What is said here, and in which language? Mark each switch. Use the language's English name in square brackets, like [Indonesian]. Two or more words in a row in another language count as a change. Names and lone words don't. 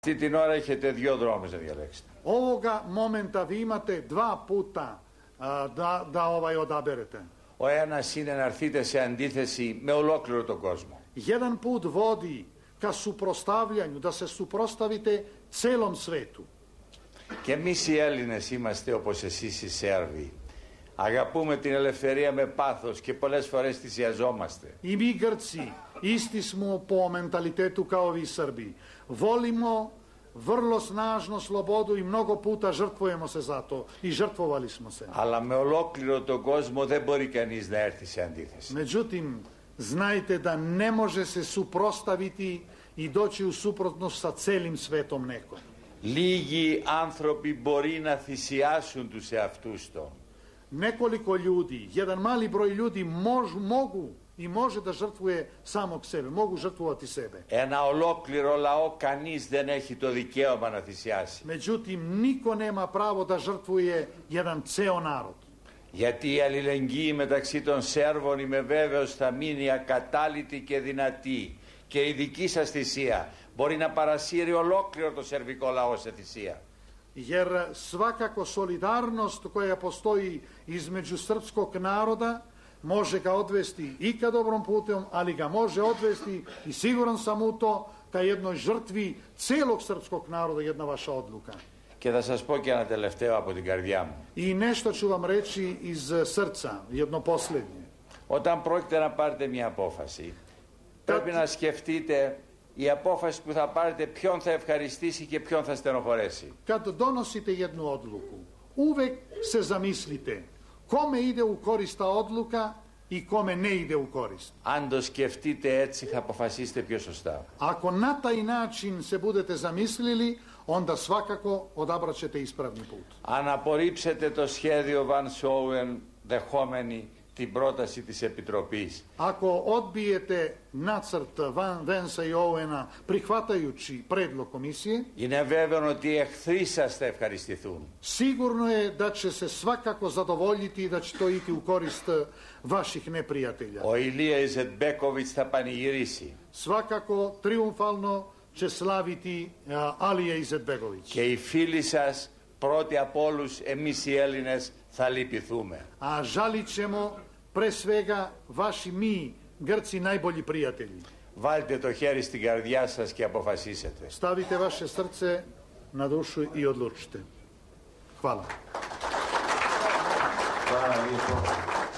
[Greek] Αυτή την ώρα έχετε δύο δρόμους να διαλέξετε. [Serbian] Ovoga momenta vi imate dva puta da odaberete. [Greek] Ο ένας είναι να έρθετε σε αντίθεση με ολόκληρο τον κόσμο. [Serbian] Jedan put vodi ka suprostavljanju, da se suprostavite celom svetu. [Greek] Και εμείς οι Έλληνες είμαστε όπως εσείς οι Σέρβοι. Αγαπούμε την ελευθερία με πάθος και πολλές φορές θυσιαζόμαστε. [Serbian] I mi Grci isti smo po mentalitetu kao vi Srbi. Volimo vrlo snažno slobodu i mnogo puta žrtvujemo se za to i žrtvovali smo se. [Greek] Αλλά με ολόκληρο τον κόσμο δεν μπορεί κανείς να έρθει σε αντίθεση. [Serbian] Međutim, znajte da ne može se suprostaviti i doći u suprotnost sa celim svetom neko. [Greek] Λίγοι άνθρωποι μπορεί να θυσιάσουν τους εαυτούς του. [Serbian] Nekoliko ljudi, jedan mali broj ljudi mogu i može da žrtvuje samog sebe, mogu žrtvovati sebe. [Greek] Ένα ολόκληρο λαό κανείς δεν έχει το δικαίωμα να θυσιάσει. [Serbian] Međutim, niko nema pravo da žrtvuje jedan ceo narod. [Greek] Γιατί η αλληλεγγύη μεταξύ των Σέρβων είμαι βέβαιος θα μείνει ακατάλητη και δυνατή και η δική σας θυσία μπορεί να παρασύρει ολόκληρο το σερβικό λαό σε θυσία. [Serbian] Jer svakako solidarnost koja postoji između srpskog naroda može ga odvesti i ka dobrom putem, ali ga može odvesti i siguran sam u to ka jednoj žrtvi celog srpskog naroda, jedna vaša odluka. [Greek] Και θα σας πω και ένα τελευταίο από την καρδιά μου. [Serbian] I nešto ću vam reći iz srca, jedno posljednje. [Greek] Όταν πρόκειται να πάρετε μια απόφαση, πρέπει να σκεφτείτε η απόφαση που θα πάρετε ποιον θα ευχαριστήσει και ποιον θα στενοχωρέσει. [Serbian] Kad donosite jednu odluku, uvek se zamislite kome ide u korist ta odluka i kome ne ide u korist. [Greek] Αν το σκεφτείτε έτσι θα αποφασίσετε πιο σωστά. [Serbian] Ako na taj način se budete zamislili, onda svakako odabrat ćete ispravni put. [Greek] Αν απορρίψετε το σχέδιο Van Schoen δεχόμενοι την πρόταση της Επιτροπής. [Serbian] Ako odbijete nacrt Vansa i Owena prihvatajući predlog komisije, [Greek] Είναι βέβαιο ότι οι εχθροί σας θα ευχαριστηθούν. [Serbian] sigurno je da će se svakako zadovoljiti i da će to iti u korist vaših neprijatelja. [Greek] Ο Ηλία Ιζετμπέκοβιτς θα πανηγυρίσει. [Serbian] Svakako triumfalno će slaviti Alija Izetbegović. [Greek] Και οι φίλοι σας πρώτοι από όλους εμείς οι Έλληνες θα λυπηθούμε. [Serbian] A žalit ćemo pre svega vaši mi, Grci, najbolji prijatelji. [Greek] Βάλτε το χέρι στην καρδιά σας και αποφασίσετε. [Serbian] Stavite vaše srce na dušu i odlučite. Hvala. Hvala lijepo.